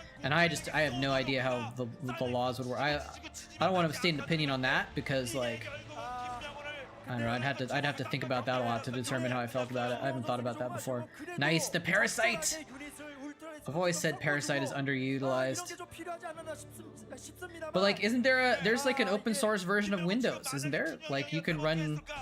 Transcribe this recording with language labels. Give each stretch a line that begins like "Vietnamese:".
English: And I have no idea how the laws would work. I don't want to state an opinion on that because, like, I don't know, I'd have to think about that a lot to determine how I felt about it. I haven't thought about that before. Nice, the Parasite! I've always said Parasite is underutilized.
Korean: 이런 게좀 필요하지 않나 싶습니다만.
English: But like, isn't there there's like an open source version of Windows, isn't there? Like you can run.